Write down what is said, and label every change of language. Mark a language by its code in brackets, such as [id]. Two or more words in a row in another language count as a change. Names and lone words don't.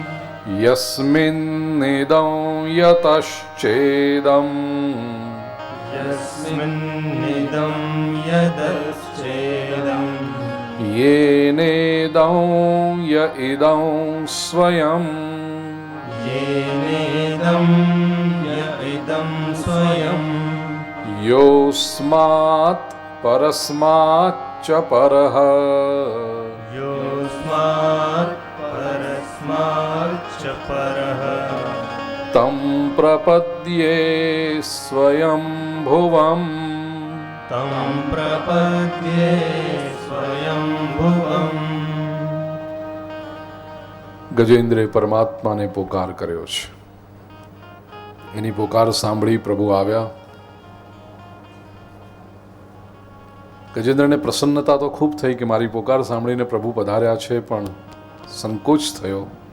[sa] યસ્મિન્નિદં યતશ્ચેદં यस्मिन्निदं यदश्चेदं येनेदं य इदं स्वयं येनेदं य इदं स्वयं योऽस्मात् परस्माच्च परः योऽस्मात् परस्माच्च परः तं प्रपद्ये स्वयं भुवम् तं प्रपद्ये स्वयंभुवम् [gu] ગજેન્દ્રે પરમાત્માને પોકાર કર્યો છે. એની પોકાર સાંભળી પ્રભુ આવ્યા. ગજેન્દ્રને પ્રસન્નતા તો ખૂબ થઈ કે મારી પોકાર સાંભળીને પ્રભુ પધાર્યા છે, પણ સંકોચ થયો.